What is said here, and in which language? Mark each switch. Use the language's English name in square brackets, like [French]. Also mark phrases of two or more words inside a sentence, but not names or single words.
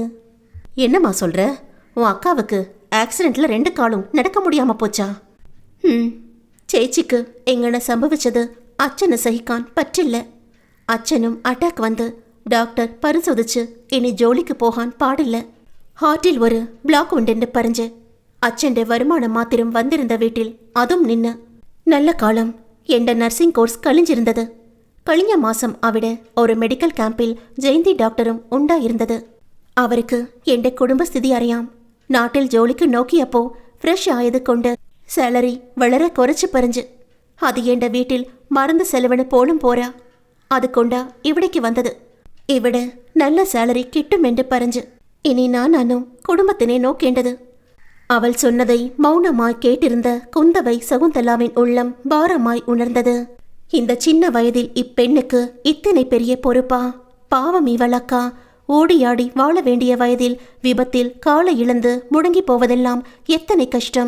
[Tamil] என்னம்மா சொல்ற, உன் அக்காவுக்கு ஆக்சிடென்ட்ல 2 காலும் நடக்க முடியாம போச்சா? [Malayalam] ചേച്ചിക്ക് എങ്ങനെ സംഭവിച്ചത് അച്ഛനെ സഹിക്കാൻ പറ്റില്ല. അച്ഛനും അറ്റാക്ക് വന്ന് ഡോക്ടർ പരിശോധിച്ച് ഇനി ജോലിക്ക് പോകാൻ പാടില്ല. ഹാർട്ടിൽ ഒരു ബ്ലോക്ക് ഉണ്ടെന്ന് പറഞ്ഞു അച്ഛൻ്റെ വരുമാനം മാത്രം വന്നിരുന്ന വീട്ടിൽ അതും നിന്ന് നല്ല കാലം എൻ്റെ നഴ്സിംഗ് കോഴ്സ് കഴിഞ്ഞിരുന്നത്. കഴിഞ്ഞ മാസം അവിടെ ഒരു മെഡിക്കൽ ക്യാമ്പിൽ ജയന്തി ഡോക്ടറും ഉണ്ടായിരുന്നത്. അവർക്ക് എൻ്റെ കുടുംബസ്ഥിതി അറിയാം. നാട്ടിൽ ജോലിക്ക് നോക്കിയപ്പോൾ ഫ്രഷ് ആയതുകൊണ്ട് സാലറി വളരെ കുറച്ച് പറഞ്ഞ് അത് എൻ്റെ വീട്ടിൽ മറന്ന് ചെലവിന് പോലും പോരാ. അതുകൊണ്ടാ ഇവിടേക്ക് വന്നത്. ഇവിടെ നല്ല സാലറി കിട്ടുമെന്ന് പറഞ്ഞ് ഇനി ഞാനാണോ കുടുംബത്തിനെ നോക്കേണ്ടത്. [Tamil] அவள் சொன்னதை மௌனமாய் கேட்டிருந்த குந்தவை சகுந்தலாவின் உள்ளம் பாரமாய் உணர்ந்தது. இந்த சின்ன வயதில் இப்பெண்ணுக்கு இத்தனை பெரிய பொறுப்பா? பாவம் இவளக்கா, ஓடியாடி வாழ வேண்டிய வயதில் விபத்தில் காலை இழந்து முடங்கி போவதெல்லாம் எத்தனை கஷ்டம்.